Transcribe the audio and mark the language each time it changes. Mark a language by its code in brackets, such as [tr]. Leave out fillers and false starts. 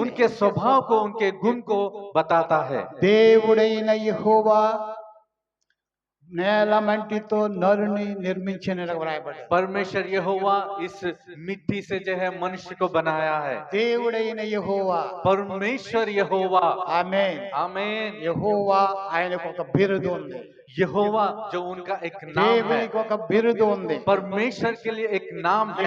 [hi] उनके स्वभाव को, उनके गुण को बताता है। [te] దేవుడైన యెహోవా నేల మంటితో నరుని నిర్మించిన వ్రాయబడ్డారు. [hi] परमेश्वर यहोवा इस मिट्टी से जो है मनुष्य को बनाया है। [te] దేవుడైన యెహోవా. [hi] परमेश्वर यहोवा, [te] ఆమేన్. [hi] आमीन। [te] యెహోవా ఆయనకు ఒక బిరుదు ఉంది. [hi] यहोवा जो उनका एक नाम है, [te] దేవునికి ఒక బిరుదు ఉంది. [hi] परमेश्वर के लिए एक नाम है।